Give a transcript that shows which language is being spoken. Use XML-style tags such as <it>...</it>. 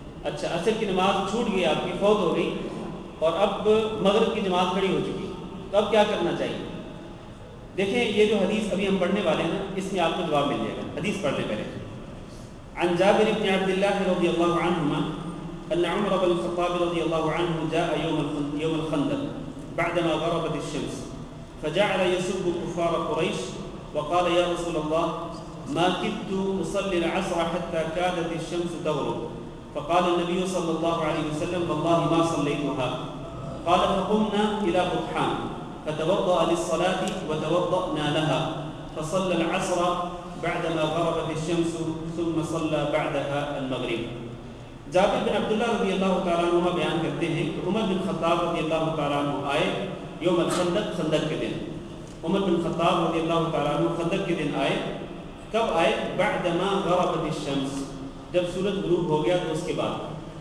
<ur>اچھا عصر کی نماز چھوٹ گئی آپ کی، فوت ہو گئی، اور اب مغرب کی جماعت کھڑی ہو چکی، تو اب کیا کرنا چاہیے؟ دیکھیں یہ جو حدیث ابھی ہم پڑھنے والے ہیں اس میں آپ کو جواب مل جائے گا. حدیث پڑھ لیں پہلے.</ur> <ar>عن جابر بن عبد الله رضي الله عنهما أن عمر بن الخطاب رضي الله عنه جاء يوم الخندق بعدما غربت الشمس فجعل يسب كفار قريش وقال يا رسول الله ما كدت أصلي العصر حتى كادت الشمس تغرب فقال النبي صلى الله عليه وسلم والله ما صليتها. قال فقمنا إلى بطحان فتوضأ للصلاة وتوضأنا لها فصلى العصر بعدما غربت الشمس ثم صلى بعدها المغرب.</ar> <ur>جابر بن عبداللہ رضی اللہ تعالیٰ عنہ بیان کرتے ہیں کہ عمر بن خطاب رضی اللہ تعالیٰ عنہ آئے یوم الخندق، خندق کے دن. عمر بن خطاب رضی اللہ تعالیٰ عنہ خندق کے دن آئے. کب آئے؟</ur> <ar>بعدما غربت الشمس،</ar> <ur>جب سورج غروب ہو گیا تو اس کے بعد.</ur>